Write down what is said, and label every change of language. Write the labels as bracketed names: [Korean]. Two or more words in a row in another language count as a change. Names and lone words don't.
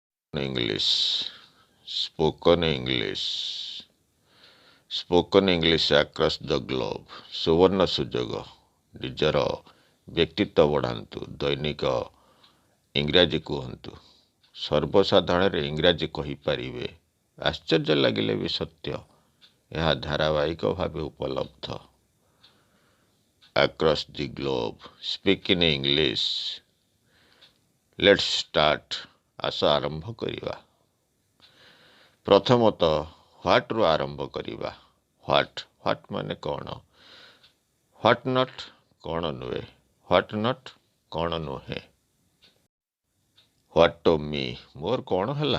[English] English, spoken English, spoken English across the globe. [Odia] ସୁବର୍ଣ୍ଣ ସୁଯୋଗ ନିଜର ବ୍ୟକ୍ତିତ୍ୱ ବଢ଼ାନ୍ତୁ, ଦୈନିକ ଇଂରାଜୀ କୁହନ୍ତୁ, ସର୍ବସାଧାରଣରେ ଇଂରାଜୀ କହିପାରିବେ। ଆଶ୍ଚର୍ଯ୍ୟ ଲାଗିଲେ ବି ସତ୍ୟ, ଏହା ଧାରାବାହିକ ଭାବେ ଉପଲବ୍ଧ। [English] Across the globe, speak in English. Let's start. [Odia] ଆସ ଆରମ୍ଭ କରିବା। ପ୍ରଥମତଃ ହ୍ୱାଟ୍ରୁ ଆରମ୍ଭ କରିବା। ହ୍ୱାଟ୍ ମାନେ କ'ଣ? [English] what not [Odia] କ'ଣ ନୁହେଁ। [English] what not [Odia] କ'ଣ ନୁହେଁ। [English] what to me [Odia] ମୋର କ'ଣ ହେଲା।